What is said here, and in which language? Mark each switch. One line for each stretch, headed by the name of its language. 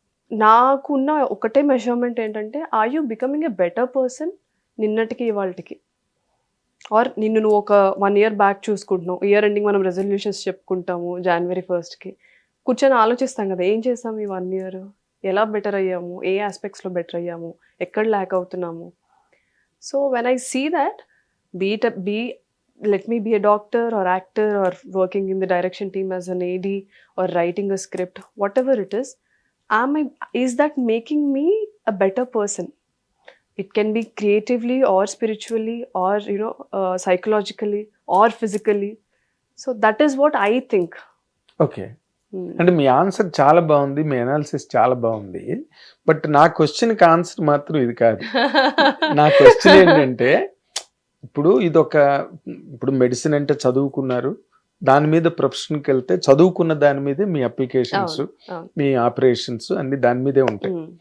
Telugu: నాకున్న ఒకటే మెజర్మెంట్ ఏంటంటే,
English: are you becoming a better person
Telugu: నిన్నటికి ఇవాళకి, ఆర్ నిన్ను నువ్వు ఒక 1 year బ్యాక్ చూసుకుంటున్నావు. ఇయర్ ఎండింగ్ మనం రెజల్యూషన్స్ చెప్పుకుంటాము January 1st కూర్చొని ఆలోచిస్తాం కదా, ఏం చేస్తాము ఈ 1 year, ఎలా బెటర్ అయ్యాము, ఏ ఆస్పెక్ట్స్లో బెటర్ అయ్యాము, ఎక్కడ ల్యాక్ అవుతున్నాము.
English: So when I see that, let me be a doctor or actor or working in the direction team as an AD or writing a script, whatever it is, is that making me a better person? It can be creatively or spiritually or psychologically or physically. So that is what I think.
Telugu: Okay, అంటే మీ answer చాలా బాగుంది, మీ analysis చాలా బాగుంది. But నా క్వశ్చన్కి answer మాత్రం ఇది కాదు. నా క్వశ్చన్ ఏంటంటే, ఇప్పుడు మెడిసిన్ అంటే చదువుకున్నారు, దాని మీద ప్రొఫెషన్కి వెళ్తే చదువుకున్న దాని మీదే మీ అప్లికేషన్స్, మీ ఆపరేషన్స్ అన్ని దాని మీదే ఉంటాయి.